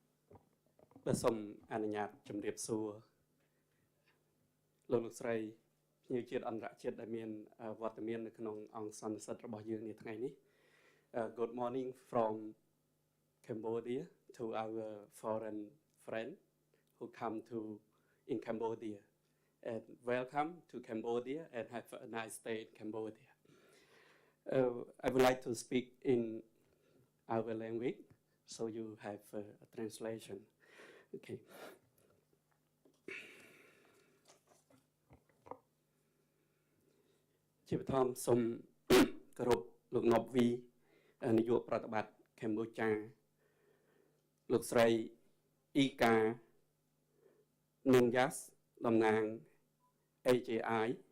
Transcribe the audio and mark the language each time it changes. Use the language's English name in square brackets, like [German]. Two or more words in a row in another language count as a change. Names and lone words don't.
[Khmer] Bà សូមអនុញ្ញាតជំរាបសួរលោកលោកស្រីភ្ញៀវជាតិអន្តរជាតិដែលមានវត្តមាននៅក្នុងអង្គសន្និសីទរបស់យើងនាថ្ងៃនេះ [English] Good morning from Cambodia to our foreign friend who come to in Cambodia and welcome to Cambodia and have a nice day in Cambodia. I would like to speak in our language so you have a translation. Okay. [Khmer] ជាបឋមសូមគោរពលោកណប់វីនាយកប្រតិបត្តិកម្ពុជាលោកស្រីអ៊ីកានិងយ៉ាសតំណាង AJI